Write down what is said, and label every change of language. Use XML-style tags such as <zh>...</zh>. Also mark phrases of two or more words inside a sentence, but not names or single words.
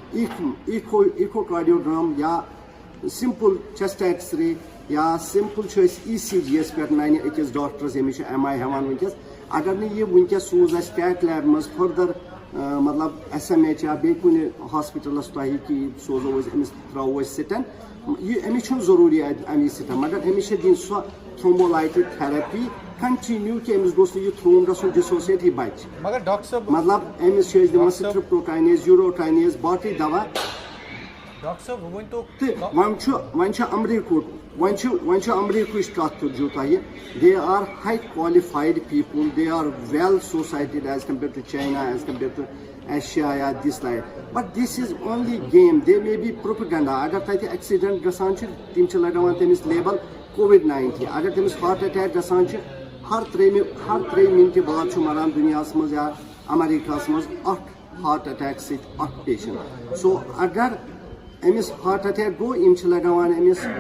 <ks>ایٖکوکارڈیوگرام یا</ks> <en>simple chest X-ray</en> <ks>یا سِمپل چھِ أسۍ ای سی جی یس پٮ۪ٹھ نَنہِ أکِس ڈاکٹرس ییٚمِس چھُ ایم آی ہٮ۪وان وٕنکیٚس اگر نہٕ یہِ وٕنکیٚس سوٗز اَسہِ</ks> <en>cath lab</en> <ks>منٛز فٔردر مطلب ایس ایم ایچ یا بیٚیہِ کُنہِ ہاسپِٹلس تۄہہِ کہِ سوزو أسۍ أمِس ترٛاوو أسۍ سِٹن یہِ أمِس چھُنہٕ ضروٗری اَتہِ اَمی سِٹن مگر أمِس چھِ دِنۍ سۄ</ks> <en>thrombolytic therapy continue</en> <ks>کہِ أمِس گوٚژھ نہٕ یہِ تھروم گژھُن ڈِسوسیٹ یہِ بچہِ مگر ڈاکٹر صٲب مطلب أمِس چھِ أسۍ دِوان سٹرپٹوکاینیز یوٗروکاینیز باقٕے دوا ڈاکٹر صٲب وۄنۍ تو تہٕ وۄنۍ چھُ امریٖکہُک وۄنۍ چھُ امریٖکہٕچ کتھ تُلجو تۄہہِ</ks> <en>they are highly qualified people they are well associated as compared to China as compared to Asia</en> <ks>یا</ks> <en>this light but this is only game they may be propaganda</en> <ks>اگر تتہِ ایکسیڈنٹ گژھان چھِ تِم چھِ لگاوان تٔمِس لیبل کووِڈ-19 اگر تٔمِس</ks> <en>heart attack</en> <ks>گژھان چھِ ہر ترٛیٚیہِ مِنٹہِ بعد چھُ مران دُنیاہس منٛز یا امریکاہس منٛز اکھ</ks> <en>heart attack</en> <ks>سۭتۍ اکھ پیشنٹ سو اگر أمِس</ks> <en>heart attack</en> <ks>گوٚو یِم چھِ لگاوان أمِس</ks>